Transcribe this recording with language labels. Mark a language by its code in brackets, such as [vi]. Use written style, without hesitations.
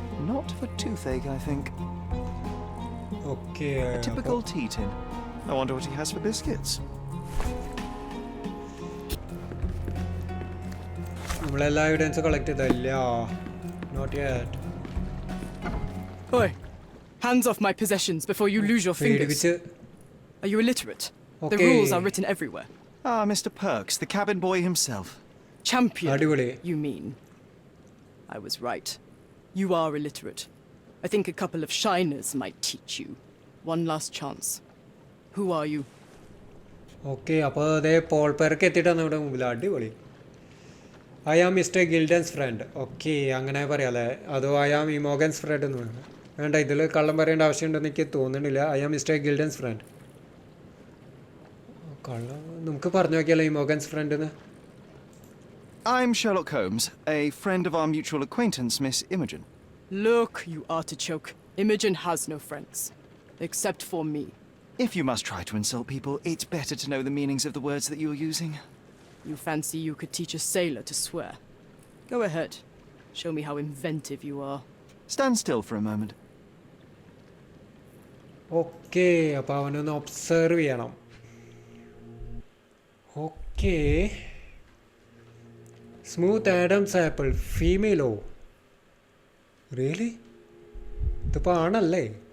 [en] Not for toothache, I think. [ml] Okay, [en] A typical tea tin. I wonder what he has for biscuits. [ml] നമ്മളെല്ലാ evidence collect ചെയ്തല്ല. [en] Not yet. Oi! Hands off my possessions before you lose your fingers. [ml] പേടിപ്പിച്ച്. [en] Are you illiterate? The Okay. rules are written everywhere. Ah, Mr. Perks, the cabin boy himself. Champion, [ml] അടിപൊളി. [en] you mean? I was right. You are illiterate. I think a couple of shiners might teach you. One last chance. Who are you? [ml] Okay, അപ്പോൾ അതേ Paul പേർക്ക് എത്തിയിട്ടാണ് നമ്മുടെ മുമ്പിൽ. അടിപൊളി. [en] I am mister Gilden's friend. [ml] Okay, അങ്ങനെ പറയാല്ലേ. അതോ [en] I am Imogen's friend [ml] എന്ന് പറയുന്നത് വേണ്ട. ഇതിൽ കള്ളം പറയേണ്ട ആവശ്യമുണ്ടെന്ന് എനിക്ക് തോന്നുന്നില്ല. [en] I am mister Gilden's friend. [ml] കള്ളം നമുക്ക് പറഞ്ഞു നോക്കിയാലോ ഇമോഗൻസ് ഫ്രണ്ട് എന്ന്. [en] I'm Sherlock Holmes, a friend of our mutual acquaintance, Miss Imogen. Look, you artichoke. Imogen has no friends. Except for me. If you must try to insult people, it's better to know the meanings of the words that you're using. You fancy you could teach a sailor to swear? Go ahead. Show me how inventive you are. Stand still for a moment. [ml] Okay, അപ്പോൾ അവനൊന്ന് observe ചെയ്യണം. Okay, smooth Adams apple ഫീമെയിലോ? Really? ഇതിപ്പോൾ ആണല്ലേ?